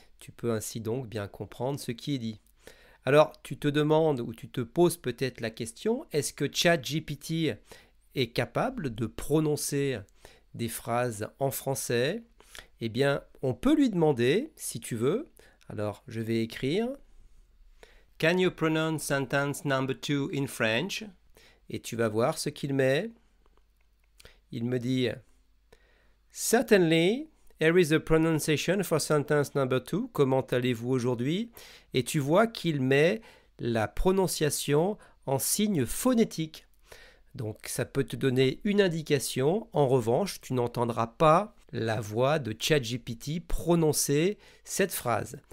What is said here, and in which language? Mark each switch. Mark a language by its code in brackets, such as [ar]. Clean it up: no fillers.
[fr] Tu peux ainsi donc bien comprendre ce qui est dit. Alors, tu te demandes ou tu te poses peut-être la question, est-ce que ChatGPT est capable de prononcer des phrases en français? Eh bien, on peut lui demander, si tu veux. Alors, je vais écrire [en] Can you pronounce sentence number 2 in French? [fr] Et tu vas voir ce qu'il met. Il me dit Certainly. [en] Here is the pronunciation for sentence number 2. [fr] Comment allez-vous aujourd'hui? Et tu vois qu'il met la prononciation en signe phonétique. Donc ça peut te donner une indication. En revanche, tu n'entendras pas la voix de ChatGPT prononcer cette phrase.